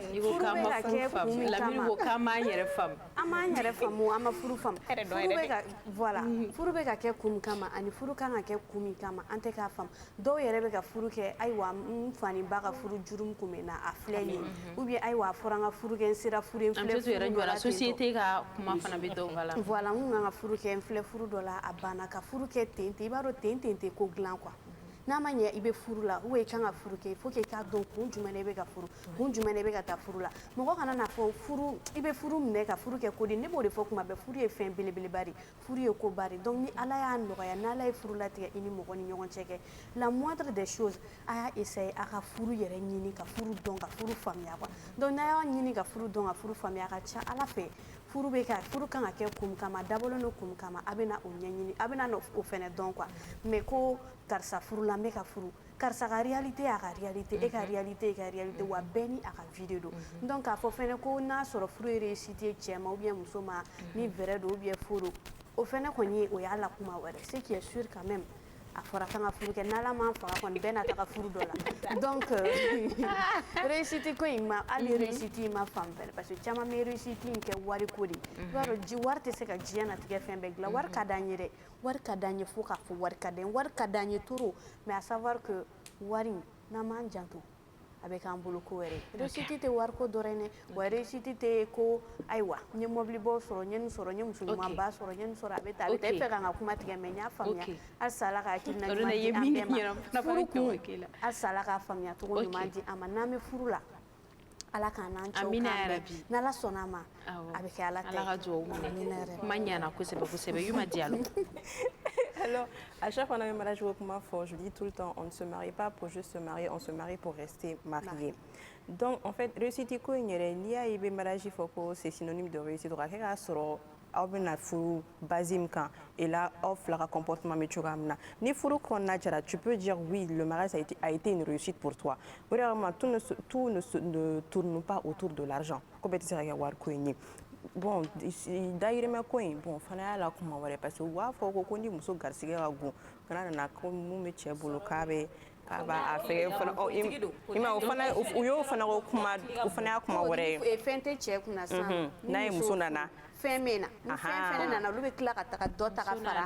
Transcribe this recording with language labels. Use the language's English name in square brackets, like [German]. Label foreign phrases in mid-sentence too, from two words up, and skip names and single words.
[Bambara] I ko k'an ma furu faamu. Lamini ko k'an m'an yɛrɛ faamu. An m'an yɛrɛ faamu an ma furu faamu. Furu bɛ ka voilà furu bɛ ka kɛ kun min kama ani furu kan ka kɛ kun min kama an tɛ k'a faamu. Dɔw yɛrɛ bɛ ka furu kɛ ayiwa n fa ni ba ka furu juru kun bɛ na a filɛ nin ye [French] ou bien [Bambara] ayiwa a fɔra n ka furu kɛ n sera furu ye n filɛ furu dɔ la société ka kuma fana bɛ dɔw la. Voilà n kun kan ka furu kɛ n filɛ furu dɔ la a banna ka furu kɛ ten ten i b'a dɔn ten ten tɛ ko dilan quoi n'a ma ɲɛ i bɛ furu la ou i kan ka furu kɛ [French] il faut que [Bambara] i k'a dɔn kun jumɛn na i bɛ ka furu kun jumɛn na i bɛ ka taa furu la mɔgɔ kana n'a fɔ furu i bɛ furu minɛ ka furu kɛ ko di ne b'o de fɔ kuma bɛɛ furu ye fɛn belebeleba de furu ye koba de donc ni ala y'a nɔgɔya n'ala ye furu latigɛ i ni mɔgɔ ni ɲɔgɔn cɛ kɛ [French] la moindre des choses [Bambara] a y'a essayer a ka furu yɛrɛ ɲini ka furu dɔn ka furu faamuya quoi donc n'a y'a ɲini ka furu dɔn ka furu faamuya a ka ca ala fɛ furu kan ka kɛ kun kama dabɔlen don kun kama a bɛna o ɲɛɲini a bɛna o fɛnɛ dɔn quoi mais ko karisa furu la n bɛ ka furu karisa ka réalité y'a ka réalité e ka réalité ka réalité wa bɛɛ ni a ka vie de don donc k'a fɔ fɛnɛ ko n'a sɔrɔ furu ye réussite ye cɛ ma [French] ou bien [Bambara] muso ma ni vrai don [French] ou bien [Bambara] faux don o fɛnɛ kɔni ye o y'a la kuma wɛrɛ [French] ce qui est sûr quand même [Bambara] a fɔra kan ka furu kɛ n'ala m'an faga kɔni bɛɛ na taga furu dɔ la donc réussite ko in ma hali réussite in ma faamu fɛnɛ [French] parce que [Bambara] caman bɛ réussite in kɛ wari ko de i b'a dɔn wari tɛ se ka diɲɛ natigɛ fɛn bɛɛ dilan wari ka d'an ye dɛ wari ka d'an ye fo k'a fɔ wari ka d'an ye wari ka d'an ye trop [French] mais à savoir que [Bambara] wari n'an m'an janto a bɛ k'an bolo ko wɛrɛ réussite tɛ wari ko dɔrɔn dɛ wa réussite tɛ ko ayiwa n ye mobilibɔ sɔrɔ n ye nin sɔrɔ n ye muso ɲumanba sɔrɔ n ye nin sɔrɔ a bɛ taa e fɛ ka n ka kuma tigɛ mais n y'a faamuya halisa ala ka hakilina ɲuman di an bɛɛ ma furu kun halisa ala k'a faamuya cogo ɲuman di an ma n'an bɛ furu la ala k'an n'an cɛw kan bɛn n'ala sɔnna a ma a bɛ kɛ ala ta ye ala ka duwawu minɛ kuma ɲana kosɛbɛ kosɛbɛ Yuma Diallo. [French] Alors, à chaque fois qu'on a un mariage, je dis tout le temps, on ne se marie pas pour juste se marier, on se marie pour rester marié. Donc, en fait, réussite, c'est synonyme de réussite. Et là, offre le comportement ni tu peux dire oui, le mariage a été une réussite pour toi. Vraiment, tout ne tourne pas autour de l'argent. Bon, d'ailleurs, bon, [Bambara] fana la kuma wɛrɛ [French] parce que [Bambara] u b'a fɔ ko ni muso garisɛgɛ ka bon kana nana ko mun bɛ cɛ bolo k'a b'a fɛ fana i ma o fana u y'o fana ko kuma o fana y'a kuma wɛrɛ ye fɛn tɛ cɛ kunna sisan n'a ye muso nana fɛn min na ni fɛn fɛnɛ nana olu bɛ tila ka taga dɔ ta ka fara